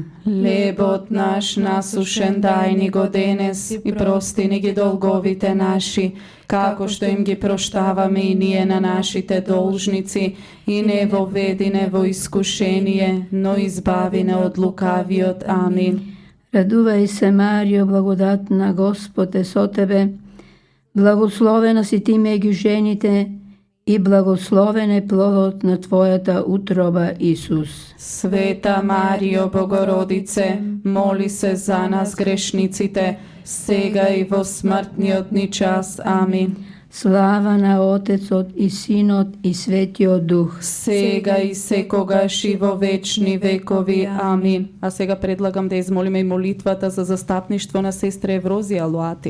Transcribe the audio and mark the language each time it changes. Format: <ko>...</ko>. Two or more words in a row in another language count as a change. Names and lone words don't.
<mk>Лебот наш насушен дај ни го денес и прости ни ги долговите наши, како што им ги проштаваме и ние на нашите должници, и не воведи не во искушение, но избави не од лукавиот. Амин. Радувај се, Марио, благодатна, Господ е со тебе, благословена си ти меѓу жените и благословен е плодот на Твојата утроба, Исус. Света Марија Богородице, моли се за нас грешниците, сега и во смртниот ни час. Амин. Слава на Отецот и Синот и Светиот Дух. Сега и секогаш и во вечни векови. Амин. А сега предлагам да измолиме и молитвата за застапништво на сестра Еврозија Луати.</mk>